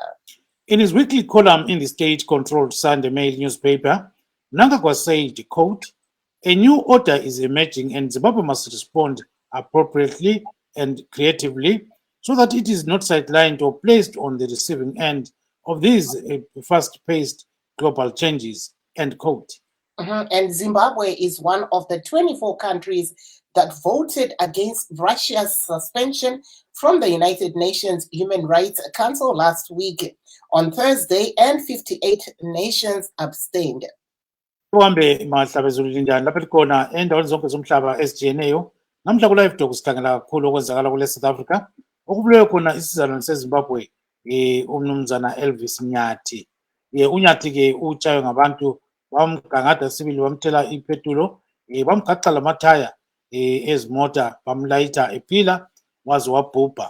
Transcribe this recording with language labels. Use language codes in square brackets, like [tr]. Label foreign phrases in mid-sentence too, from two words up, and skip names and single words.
[en] In his weekly column in the state-controlled Sunday Mail newspaper, Mnangagwa said, quote, "A new order is emerging and Zimbabwe must respond appropriately and creatively so that it is not sidelined or placed on the receiving end of these fast-paced global changes," end quote. And Zimbabwe is one of the 24 countries that voted against Russia's suspension from the United Nations Human Rights Council last week on Thursday, and 58 nations abstained. [nd] Uhambe mahlabezulu linjani lapha likhona endaweni zonke zomhlaba ezijiyeneyo. Namhla ku-Live Talk sikhangela kakhulu okwenzakala kule South Africa, okubulewe khona isizalwane seZimbabwe umnumzana Elvis Nyati. Unyati-ke utshaywe ngabantu, bamgangada sibili, bamthela ipetulo, bamgaxa lamathaya ezimota, bamlayitha ephila waze wabhubha.